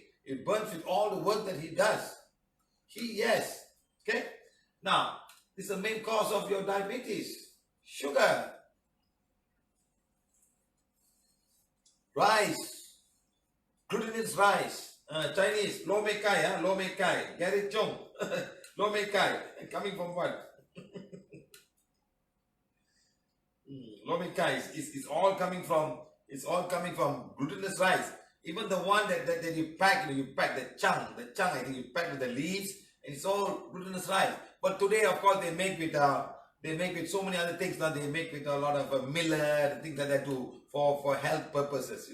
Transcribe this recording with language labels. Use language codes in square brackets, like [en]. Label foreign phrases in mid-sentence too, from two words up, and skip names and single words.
[en] It burns with all the work that he does. Yes. Okay? Now, this is the main cause of your diabetes. Sugar. Rice. Glutinous rice. Chinese. [yue] Lo mei kai. Lo mei kai. Gary Chong. Lo mei kai. [en] Coming from what? [yue] Lo mei kai [en] is all coming from glutinous rice. Even the one that you pack, you pack the chung, I think you pack with the leaves, and it's all glutinous rice. But today, of course, they make with so many other things. Now they make with a lot of millet and things like that for health purposes.